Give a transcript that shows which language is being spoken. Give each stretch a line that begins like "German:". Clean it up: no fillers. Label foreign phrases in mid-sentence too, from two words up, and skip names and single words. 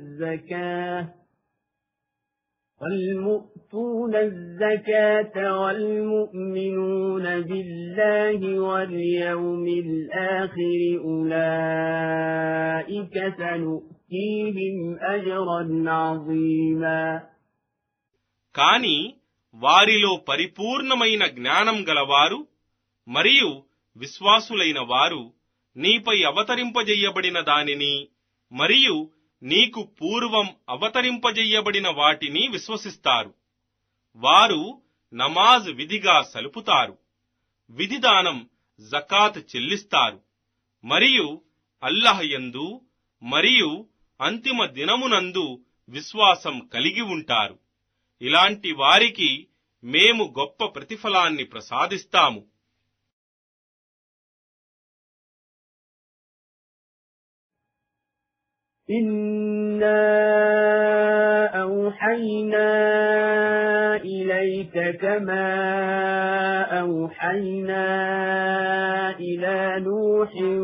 Arabic: الزكاة والمؤمنون بالله واليوم الآخر أولئك سنؤتيهم أجرا عظيما.
Telugu: కాని వారిలో పరిపూర్ణమైన జ్ఞానం గలవారు మరియు విశ్వాసులైన వారు నీపై అవతరింపజెయ్యబడిన దానిని మరియు నీకు పూర్వం అవతరింపజెయ్యబడిన వాటిని విశ్వసిస్తారు. వారు నమాజ్ విధిగా సలుపుతారు, విధిదానం జకాత్ చెల్లిస్తారు మరియు అల్లాహ్ యందు మరియు అంతిమ దినమునందు విశ్వాసం కలిగి ఉంటారు. ఇలాంటి వారికి మేము గొప్ప ప్రతిఫలాన్ని ప్రసాదిస్తాము.
Arabic: إنا أوحينا إليك كما أوحينا إلى نوح